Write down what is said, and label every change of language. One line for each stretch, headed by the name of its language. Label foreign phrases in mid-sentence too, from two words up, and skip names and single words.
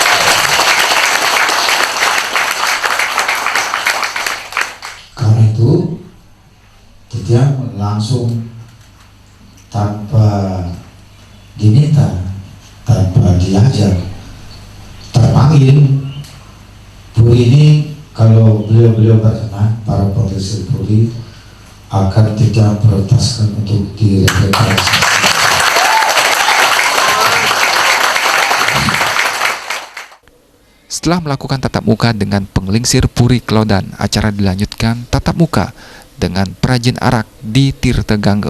Indonesian: Karena itu Titian langsung tanpa diminta, tanpa diajar, terpanggil. Puri ini kalau beliau berkenan, para penglingsir Puri akan tidak prioritaskan untuk direvitalisasi. Setelah melakukan tatap muka dengan penglingsir Puri Kelodan, acara dilanjutkan tatap muka dengan perajin arak di Tirta Gangga.